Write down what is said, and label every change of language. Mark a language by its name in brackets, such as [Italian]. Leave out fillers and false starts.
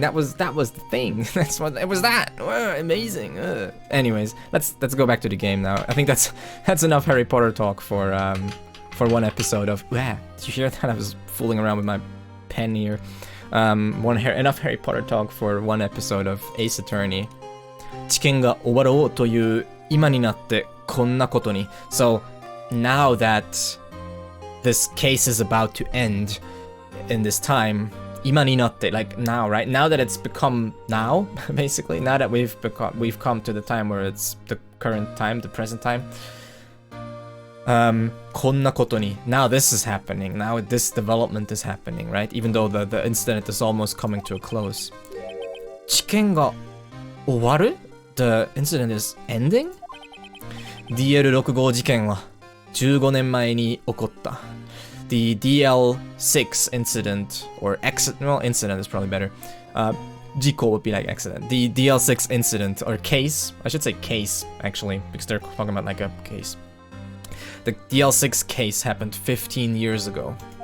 [English] That was the thing. That's what it was. That amazing. Anyways, let's go back to the game now. I think that's enough Harry Potter talk for one episode of. Did you hear that? I was fooling around with my pen here. Enough Harry Potter talk for one episode of Ace Attorney. [Japanese] 治験が終わろうという今になってこんなことに。 [English] So now that this case is about to end in this time, [Japanese] 今になって [English] like now, right? Now that it's become now, basically. Now that we've come to the time where it's the current time, the present time. [Japanese] こんなことに [English] now this is happening, now this development is happening, right? Even though the incident is almost coming to a close. [Japanese] 事件が終わる? [English] The incident is ending? [Japanese] DL65 事件は15年前に起こった。 [English] The DL6 incident, or incident is probably better. 事故 would be like accident. The DL6 incident, or case, I should say case, actually, because they're talking about like a case. The DL6 case happened 15 years ago.